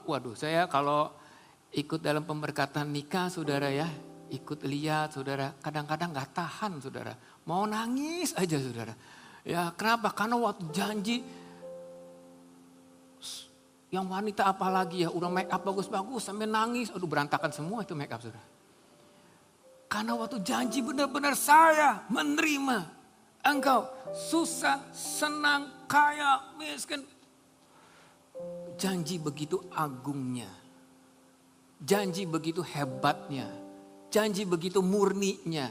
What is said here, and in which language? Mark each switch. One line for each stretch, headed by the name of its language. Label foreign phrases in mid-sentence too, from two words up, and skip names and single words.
Indonesian: Waduh, saya kalau ikut dalam pemberkatan nikah saudara ya, ikut lihat saudara, kadang-kadang gak tahan saudara. Mau nangis aja saudara. Ya kenapa? Karena waktu janji, yang wanita apalagi ya, udah
English: make up
Indonesian: bagus-bagus sampai nangis. Aduh berantakan semua itu
English: make up
Indonesian: saudara. Karena waktu janji benar-benar saya menerima. Engkau susah, senang, kaya, miskin. Janji begitu agungnya. Janji begitu hebatnya, janji begitu murninya.